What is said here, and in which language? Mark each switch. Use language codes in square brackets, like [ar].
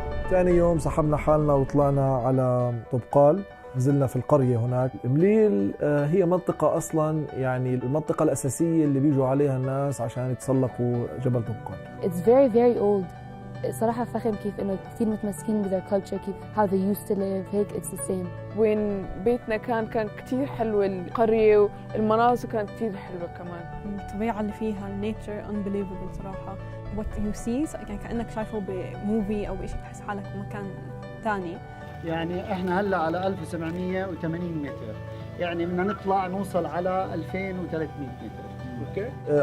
[ar] ثاني يوم سحبنا حالنا وطلعنا على طبقال، نزلنا في القرية هناك. مليل هي منطقة أصلاً يعني المنطقة الأساسية اللي بيجوا عليها الناس عشان يتسلقوا جبل طبقال. [en] It's very very old. [ar] صراحة فخم كيف إنه كثير متمسكين ب [en] their culture، [ar] كيف [en] how they used to live [ar] هيك [en] it's the same. [ar] وين بيتنا كان كتير حلو، القرية والمناظر كانت كتير حلوة كمان. الطبيعة اللي فيها النيتشر [en] unbelievable [ar] صراحة. [en] what you see [ar] يعني كأنك شايفه بموفي أو بشيء تحس حالك بمكان ثاني. يعني احنا هلا على 1780 متر، يعني بدنا نطلع نوصل على 2300 متر. اوكي.